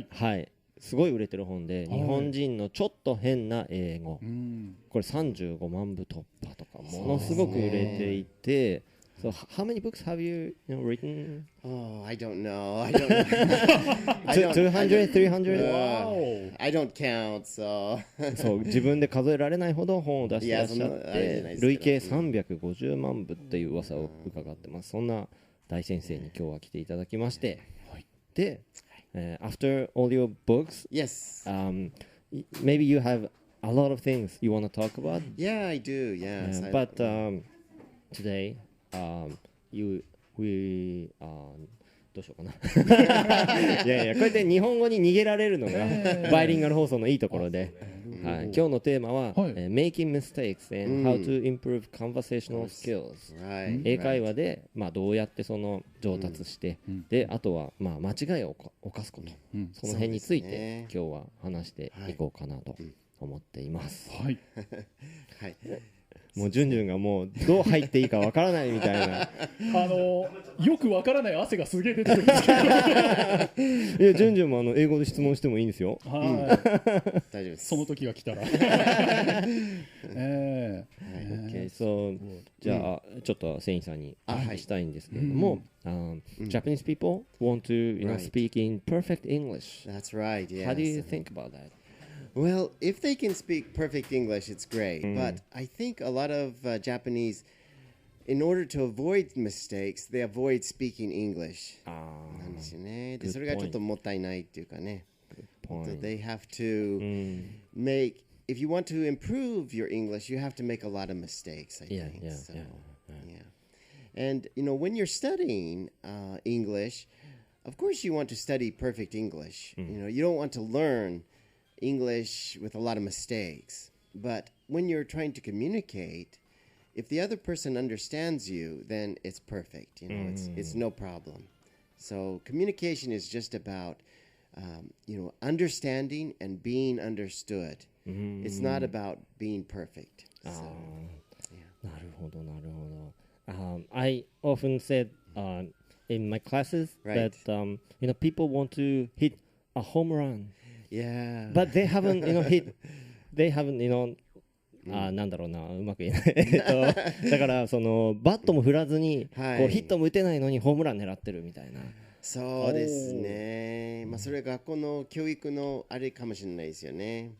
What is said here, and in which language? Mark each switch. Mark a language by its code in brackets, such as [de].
[ja] はい、すごい売れてる本で、日本人のちょっと変な英語。これ35万部突破とかものすごく売れていて。 [en] So how many books have you written? Oh, I don't know. I don't know. 200, 300? Wow. I don't count, so. [ja] そう、自分で数えられないほど本を出していらっしゃって、累計350万部っていう噂を伺ってます。そんな大先生に今日は来ていただきまして、で、 [en] after all your books, Yes. Maybe you have a lot of things you want to talk about. Yeah, I do. Yes. But today, we [ja] どうしようかな。いやいや、こうやって日本語に逃げられるのがバイリンガル放送のいいところで、今日のテーマは、 [en] Making mistakes and how to improve conversational skills。 [ja] 英会話で、どうやってその上達して、で、あとは、間違いを犯すこと、その辺について今日は話していこうかなと思っています。はい。はい。もうジュンジュンがもうどう入っていいかわからないみたいなよくわからない汗がすげえ出てるんですけどいやジュンジュンも英語で質問してもいいんですよ。大丈夫です。その時が来たら [en] Okay, so [ja] じゃあちょっとセインさんにお聞きしたいんですけれども、 [en] Japanese people want to speak in perfect English. That's right. Yes. How do you think about that? Well, if they can speak perfect English, it's great. But I think a lot of Japanese, in order to avoid mistakes, they avoid speaking English. [ja] なんですよね。で、それがちょっともったいないっていうかね。 [en] They have to make, if you want to improve your English, you have to make a lot of mistakes, I think. Yeah. And, when you're studying English, of course you want to study perfect English. You don't want to learn English with a lot of mistakes. but when you're trying to communicate, if the other person understands you, then it's perfect. You know, it's no problem. So communication is just about, understanding and being understood. It's not about being perfect. So, yeah. [ja] なるほど、なるほど。 [en] I often said in my classes Right. that people want to hit a home run, yeah. but they haven't they haven't [ja] なんだろうな、うまく言えないだからそのバットも振らずに、はいこうヒットも打てないのにホームラン狙ってるみたいな。そうですね。まあそれは学校の教育のあれかもしれないですよね。